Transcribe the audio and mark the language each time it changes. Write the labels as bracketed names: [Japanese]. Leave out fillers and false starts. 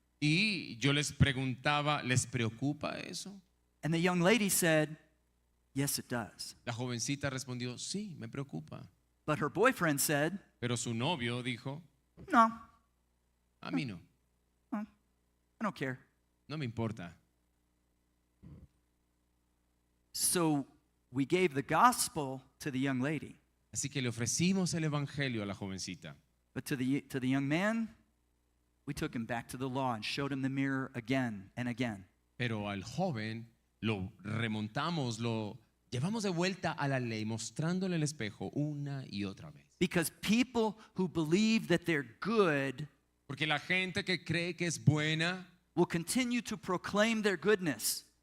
[Spanish] Y yo les preguntaba, ¿les preocupa eso? [English] And the young lady said, yes, it does. [Spanish] La jovencita respondió, sí, me preocupa. [English] But her boyfriend said, [Spanish] Pero su novio dijo, [English] no, [Spanish] a mí no, [English] I don't care. [Spanish] no me importa. [English] So we gave the gospel to the young lady. [Spanish] Así que le ofrecimos el evangelio a la jovencita. [English] But to the young man, we took him back to the law and showed him the mirror again and again. [Spanish] Pero al joven lo remontamos, lo llevamos de vuelta a la ley, mostrándole el espejo una y otra vez. [English] Because people who believe that they're good [Spanish] Porque la gente que cree que es buena [English] will continue to proclaim their goodness.